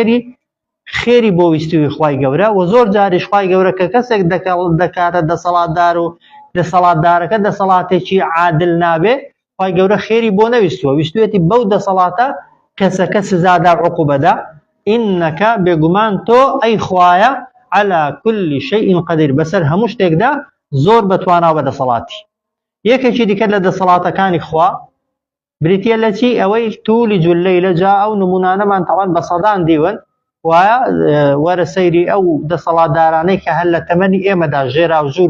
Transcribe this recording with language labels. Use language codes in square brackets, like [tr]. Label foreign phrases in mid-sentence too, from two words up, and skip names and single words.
[ckb] خێری بۆ ویستوی خوای گەورە و زۆر جاریش خوای گەورە کە کەسێک دەکاتە دەسەڵاتدار و دەسەڵاتدارەکە دەسەڵاتێکی عادل نابێ خوای گەورە خێری بۆ نەویستووە ویستوێتی بەو دەسەڵاتە کەسەکە سزادا عقوبەدا ئینەکە بێگومان تۆ ئەی خوایە [ar] على كل شيء قدير [ckb] بەسەر هەموو شتێکدا زۆر بەتوانا و بەدەسەڵاتی. یەکێکی دیکە لە دەسەڵاتەکانی خوا بریتە لە چی ئەوەی [ar] تولج الليل [ckb] جا ئەو نمونانەمان تەوان بە سەدان دیون وایە وەرە سەیری ئەو دەسەڵاتدارانەی کە هەر لە تەمەنی ئێمەدا ژێرا و ژوور